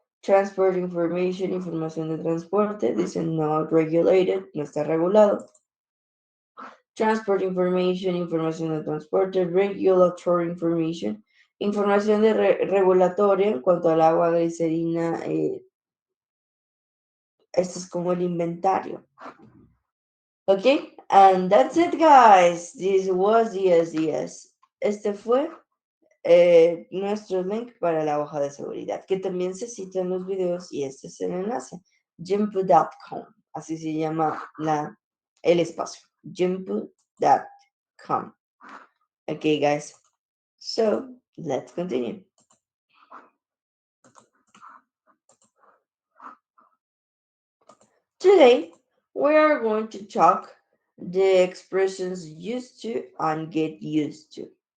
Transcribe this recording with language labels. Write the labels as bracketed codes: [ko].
[en] Transport information, [es] información de transporte, dice [en] not regulated, [es] no está regulado. [en] Transport information, [es] información de transporte. [en] Regulatory information, [es] información de regulatoria en cuanto al agua, glicerina, esto es como el inventario. [en] Okay, and that's it, guys. This was the SDS. [es] este fue nuestro link para la hoja de seguridad, que también se cita en los videos y este es el enlace, jimpo.com, así se llama el espacio, jimpo.com. [en] Okay, guys, so let's continue. Today, we are going to talk the expressions used to and get used to.